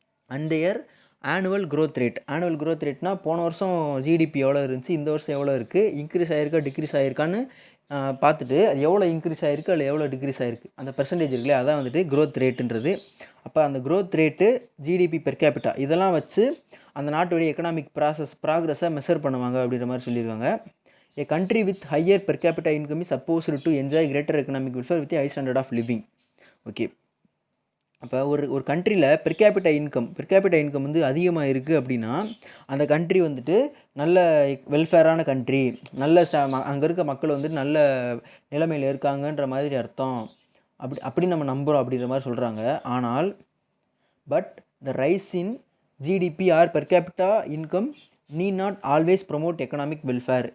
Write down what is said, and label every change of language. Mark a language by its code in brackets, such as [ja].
[ta] And year annual growth ரேட்னா போன வருஷம் GDP எவ்வளோ இருந்துச்சு, இந்த வருஷம் எவ்வளோ இருக்குது, இன்க்ரீஸ் ஆகிருக்கா டிக்ரீஸ் ஆகிருக்கான்னு பார்த்துட்டு அது எவ்வளோ இன்க்ரீஸ் ஆகிருக்கு அதில் எவ்வளோ டிக்ரீஸ் ஆகிருக்கு அந்த பெர்சன்டேஜ் இருக்குல்லையா அதான் வந்துட்டு க்ரோத் ரேட்டுன்றது. அப்போ அந்த growth rate, GDP per capita இதெல்லாம் வச்சு அந்த நாட்டுடைய எக்கனாமிக் ப்ராக்ரஸை மெஷர் பண்ணுவாங்க அப்படின்ற மாதிரி சொல்லியிருக்காங்க. [en] A country with higher per capita income is supposed to enjoy greater economic welfare with a high standard of living. [ta] Okay, அப்போ ஒரு கண்ட்ரியில் பெர் கேபிட்டா இன்கம் வந்து அதிகமாக இருக்குது அப்படின்னா அந்த கண்ட்ரி வந்துட்டு நல்ல வெல்ஃபேரான கண்ட்ரி, நல்ல அங்கே இருக்க மக்கள் வந்துட்டு நல்ல நிலைமையில் இருக்காங்கன்ற மாதிரி அர்த்தம். அப்படி நம்ம நம்புகிறோம் அப்படின்ற மாதிரி சொல்கிறாங்க. ஆனால் [en] But the rise in GDP or per capita income need not always promote economic welfare.